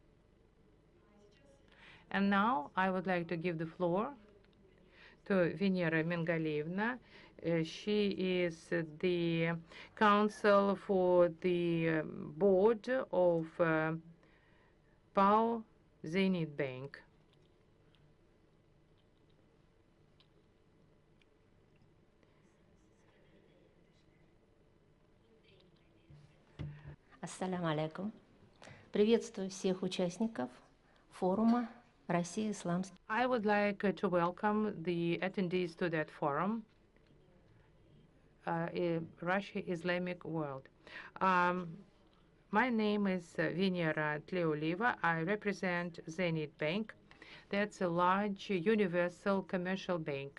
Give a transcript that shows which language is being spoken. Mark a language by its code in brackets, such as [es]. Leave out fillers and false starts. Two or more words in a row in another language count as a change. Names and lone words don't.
[en] And now I would like to give the floor to Venera Mengalievna. She is the counsel for the board of PAO Zenit Bank. [ar] السلام عليكم. [ru] Приветствую всех участников форума Россия Исламский. [en] I would like to welcome the attendees to that forum, Russia Islamic World. My name is Venera Tleoliva. I represent Zenit Bank. That's a large universal commercial bank.